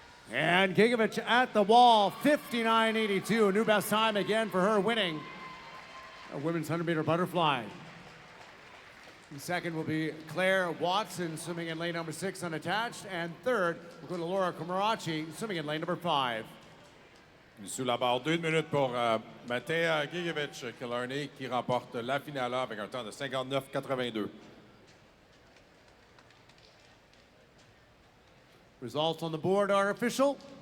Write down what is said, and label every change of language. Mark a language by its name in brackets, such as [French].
[English] And Gigovic at the wall, 59.82, a new best time again for her, winning a women's 100-meter butterfly. And second will be Claire Watson, swimming in lane number 6 unattached. And third, we'll go to Laura Komarachi, swimming in lane number 5. [French] Sous la barre, 2 minutes pour Matej Gigovic, Killarney, qui remporte la finale avec un temps de 59,82. [English] Results on the board are official.